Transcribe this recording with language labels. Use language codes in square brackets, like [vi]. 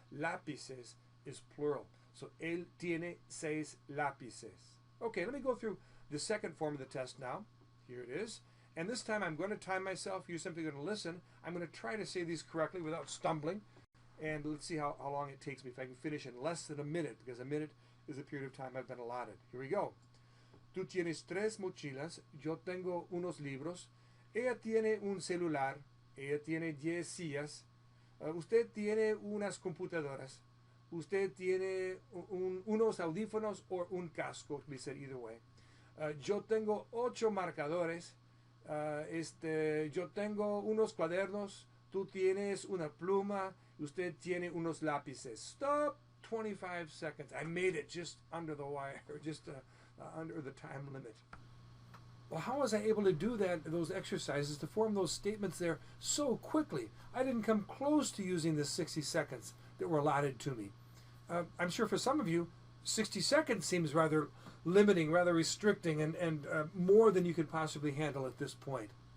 [en] Lápices is plural. So, él tiene 6 lápices. Okay, let me go through the second form of the test now. Here it is. And this time I'm going to time myself. You're simply going to listen. I'm going to try to say these correctly without stumbling. And let's see how long it takes me, if I can finish in less than a minute, because a minute is the period of time I've been allotted. Here we go. [es] Tú tienes 3 mochilas, yo tengo unos libros, ella tiene un celular, ella tiene 10 sillas, usted tiene unas computadoras, usted tiene unos audífonos o un casco, we said either way. Yo tengo 8 marcadores, yo tengo unos cuadernos, tú tienes una pluma, usted tiene unos lápices. [en] Stop. 25 seconds. I made it just under the wire, just under the time limit. Well, how was I able to do that, those exercises, to form those statements there so quickly? I didn't come close to using the 60 seconds that were allotted to me. I'm sure for some of you, 60 seconds seems rather limiting, rather restricting, and more than you could possibly handle at this point.